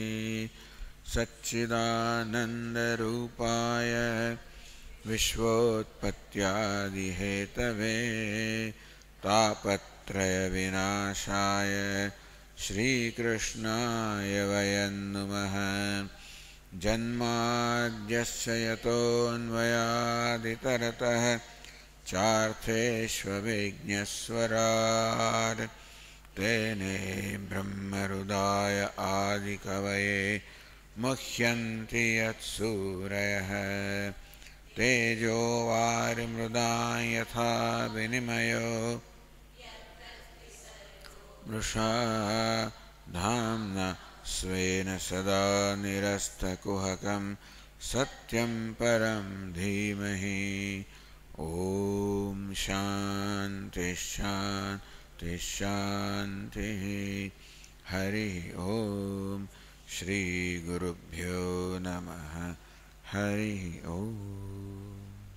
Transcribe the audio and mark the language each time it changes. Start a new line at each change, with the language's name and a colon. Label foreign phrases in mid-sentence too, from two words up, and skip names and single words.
Sanskrit: सच्चिदानंदरूपाय विश्वोत्पत्यादिहेतवे तापत्रय विनाशाय श्रीकृष्णाय वयं नमः. जन्माद्यस्य यतोन्वयादितरतः चार्थेष्वविघ्नस्वराट् तेने ब्रह्महृदाय आदिकवये मुह्यन्ति यत्सूरयः तेजो वारिमृदां यथा विनिमयो मृषा धाम्ना स्वेन सदा निरस्तकुहकं सत्यं परं धीमहि ॐ शान्ति शान्ति शान्तिः हरिः ॐ श्रीगुरुभ्यो नमः हरिः ॐ।